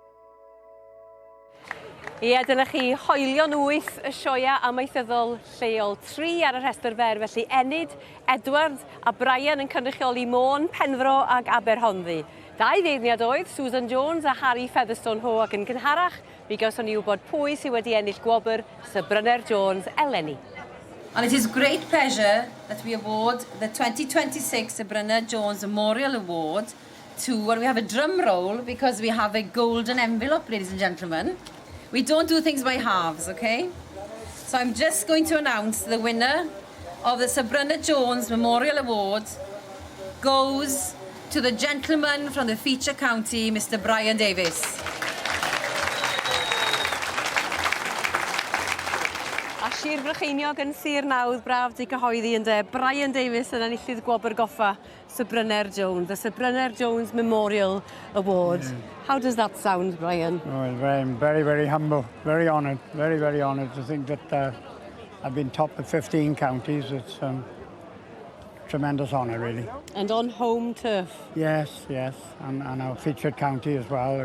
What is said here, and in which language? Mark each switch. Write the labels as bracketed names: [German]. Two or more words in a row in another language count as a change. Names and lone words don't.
[Welsh] Ie, dyna chi hoelion 8 y sioea amaethyddol lleol. 3 ar y rhestr fer, felly Enid, Edward a Brian yn cynrychioli Môn, Penfro ac Aberhonddu. 2 ddeirniad oedd, Susan Jones a Harry Featherstone Ho, ac yn gynharach, mi gawson ni wybod pwy sydd wedi ennill Gwobr Syr Brynner Jones eleni. [English] And it is great pleasure that we award the 2026 Syr Brynner Jones Memorial Award to, well, we have a drum roll because we have a golden envelope, ladies and gentlemen. We don't do things by halves, okay? So I'm just going to announce the winner of the Syr Brynner Jones Memorial Award goes to the gentleman from the feature county, Mr. Brian Davies. [Welsh] A Sir Brycheiniog yn Sir Nawdd, braf di cyhoeddi ynde. Brian Davies yn enillydd Gwobr Syr Brynner Jones, [English] the Syr Brynner Jones Memorial Award. How does that sound, Brian? Oh, I'm very, very humble, very honoured, very, very honoured to think that I've been top of 15 counties. It's tremendous honour, really. And on home turf. Yes, yes, and our featured county as well.